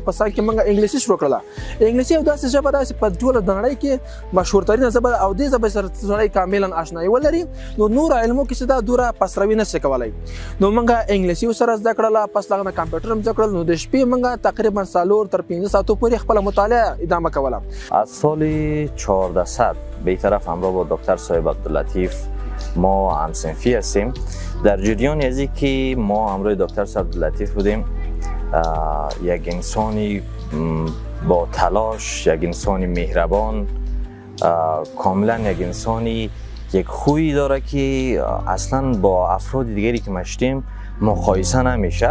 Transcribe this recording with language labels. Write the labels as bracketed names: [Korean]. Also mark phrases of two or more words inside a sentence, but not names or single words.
[Pashto] په سان کې موږ انګلیسي شروع کړله. انګلیسي یو داسې ژبه ده چې په ټوله نړۍ کې مشهورترینه ژبه ده او دې ژبې سره سړی کاملا اشنایي ولري. نو نور علمو کې چې دا دوره پسروي نه شي کولی. نو موږ انګلیسي سره زده کړله. پس له هغه کمپیوټر هم زده کړل. نو د شپې موږ تقریبا 4 تر 5 ساعتو پورې خپل مطالعه ادامه کوله. [Persian] از سال 1400 به طرف همراه با دکتر صاحب عبداللطیف ما همصنفی هستیم. در جریان از اینکه ما همراه دکتر صاحب عبداللطیف بودیم، یک انسانی با تلاش، یک انسانی مهربان، کاملا یک انسانی یک خویی داره که اصلا با افراد دیگری که مشتیم مقایسه نمیشه.